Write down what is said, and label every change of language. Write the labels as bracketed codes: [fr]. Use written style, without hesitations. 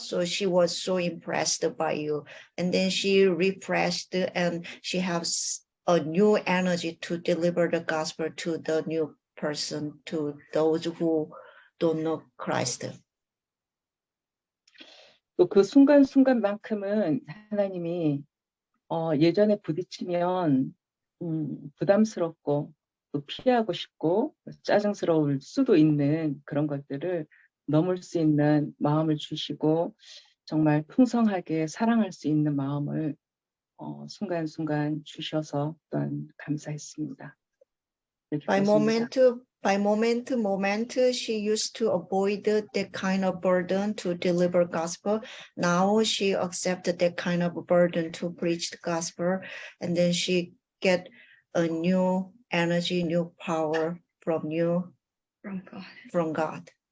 [en] So she was so impressed by you, and then she refreshed, and she has a new energy to deliver the gospel to the new person, to those who don't know Christ. [ko] 또 그 순간순간만큼은 하나님이 예전에 부딪히면 부담스럽고 또 피하고 싶고 짜증스러울 수도 있는 그런 것들을 넘을 수 있는 마음을 주시고 정말 풍성하게 사랑할 수 있는 마음을 순간순간 주셔서 또한 감사했습니다. [en] By moment to moment, she used to avoid that kind of burden to deliver gospel. Now she accepted that kind of burden to preach the gospel, and then she get a new energy, new power from God.